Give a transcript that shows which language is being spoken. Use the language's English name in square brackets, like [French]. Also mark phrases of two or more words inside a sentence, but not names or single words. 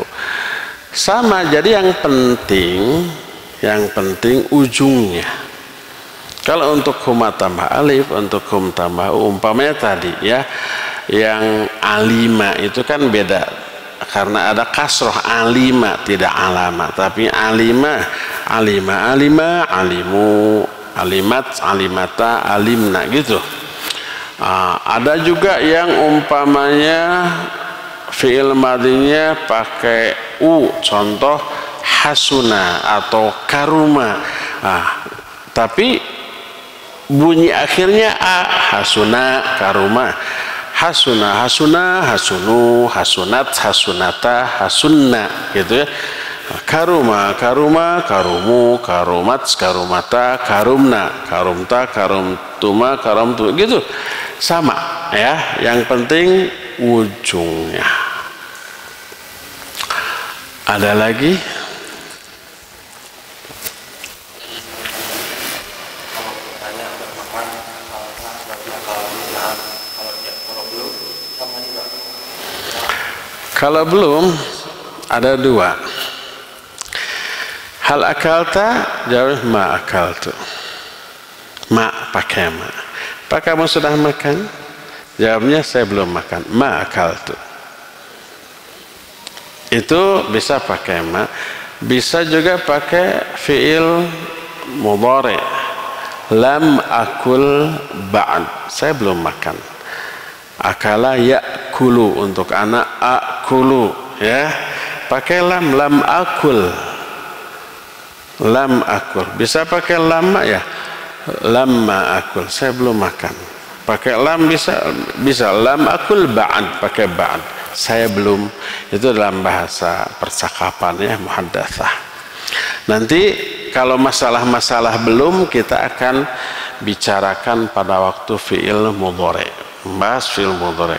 [Indonesian] Sama, jadi yang penting ujungnya. Kalau untuk huma tambah alif, untuk hum tambah umpamanya tadi ya, yang alima itu kan beda karena ada kasroh, alima tidak alama, tapi [Arabic] عَلِمَ، عَلِمَ، عَلِمَ، عَلِمُوا، عَلِمَتْ، عَلِمَتا، عَلِمْنَ [Indonesian] gitu. Ada juga yang umpamanya fi'il madinya pakai u, contoh hasuna atau karuma, tapi bunyi akhirnya a, hasuna, karuma, [Arabic] حَسُنَ، حَسُنَ، حَسُنُوا، حَسُنَتْ، حَسُنَتا، حَسُنَّ [Indonesian] gitu ya. [Arabic] كَرُمَ، كَرُمَ، كَرُمُوا، كَرُمَتْ، كَرُمَتا، كَرُمْنَ، كَرُمْتَ، كَرُمْتُما، كَرُمْتُ gitu. [Indonesian] Sama ya, yang penting ujungnya. Ada lagi? Kalau belum, ada 2. [Arabic] هل أكلتَ، جواب ما أكلتُ. [Indonesian] Ma pakai ma. Apa kamu sudah makan? Jawabnya saya belum makan. [Arabic] ما أكلتُ. [Indonesian] Itu bisa pakai ma. Bisa juga pakai fi'il mudhari. [Arabic] لم آكل بعد. [Indonesian] Saya belum makan. [Arabic] أكل يأكل, [Indonesian] untuk anak akulu ya. Pakai lam, [Arabic] لم آكل. لم آكل. [Indonesian] Bisa pakai lama ya. [Arabic] لمّا آكل. [Indonesian] Saya belum makan. Pakai lam bisa [Arabic] لم آكل بعد, [Indonesian] pakai ba'd. saya belum. Itu dalam bahasa percakapan ya, muhaddatsah. Nanti kalau masalah-masalah belum kita akan bicarakan pada waktu fi'il mudhari, membahas fi'il mudhari.